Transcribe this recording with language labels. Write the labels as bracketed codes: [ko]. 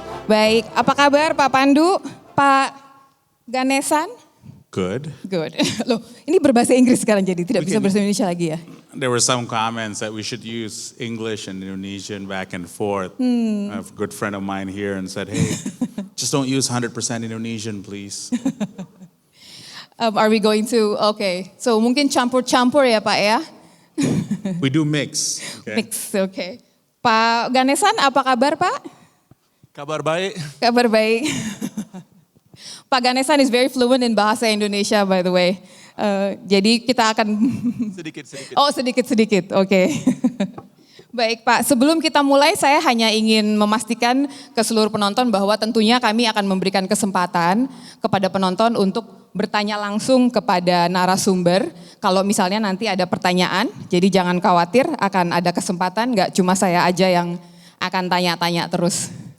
[id] Baik, apa kabar Pak Pandu? Pak Ganesan? [en] Good. Good. [id] Loh, ini berbahasa Inggris sekarang jadi tidak bisa berbahasa Indonesia lagi ya? [en] There were some comments that we should use English and Indonesian back and forth. I have a good friend of mine here and said, hey, just don't use 100% Indonesian, please. Are we going to, okay. [id] So mungkin campur-campur ya Pak ya? [en] We do mix. Okay? Mix, okay. [id] Pak Ganesan, apa kabar Pak? Kabar baik. Kabar baik. [en] Pak Ganesan is very fluent in bahasa Indonesia by the way. [id] Jadi kita akan... Sedikit-sedikit. Oh sedikit-sedikit, oke. Baik Pak, sebelum kita mulai saya hanya ingin memastikan ke seluruh penonton bahwa tentunya kami akan memberikan kesempatan kepada penonton untuk bertanya langsung kepada narasumber. Kalau misalnya nanti ada pertanyaan, jadi jangan khawatir akan ada kesempatan, nggak cuma saya aja yang akan tanya-tanya terus.